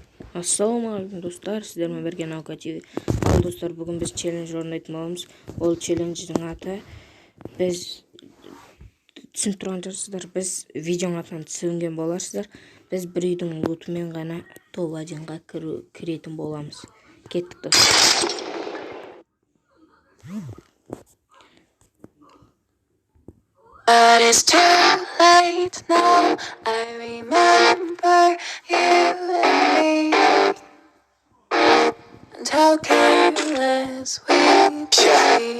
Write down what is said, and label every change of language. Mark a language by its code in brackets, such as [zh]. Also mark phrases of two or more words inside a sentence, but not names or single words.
[kk] Ассалаумағалейкум достар, сіздермен бірге наука ТВ. Ал достар, бүгін біз челендж орындайтын боламыз. Ол челлендждің аты, біз түсініп тұрған шығарсыздар, біз видеоның атынан түсінген боларсыздар. Біз бір үйдің лутымен ғана топ 1-ға кіретін боламыз. Кеттік достар. [en] But it's too late now. I remember you and me, and how careless we be.